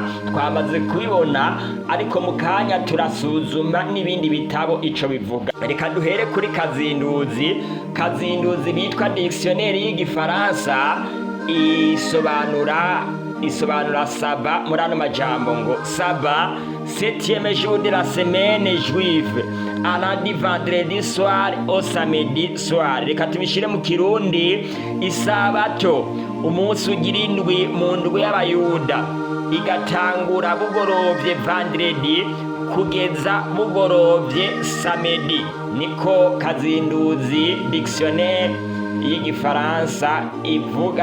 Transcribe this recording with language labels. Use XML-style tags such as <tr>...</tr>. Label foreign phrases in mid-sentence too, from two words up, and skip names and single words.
<rn>Twamaze kubibona, ariko mu kanya turasuzuma n'ibindi bitabo ico bivuga. Reka duhere kuri Kazinduzi bitwa dictionnaire y'igifaransa isobanura saba muri ano majambo ngo saba,</rn> <fr>7e jour de la semaine juive, allant du vendredi soir au samedi soir.</fr> <rn>Reka tubishire mu Kirundi, isabato umunsi ugira indwi mu ndwi y'abayuda, igatangura bugorovye vendredi kugeza bugorovye samedi. Niko Kazinduzi dictionnaire y'igifaransa ivuga.</rn>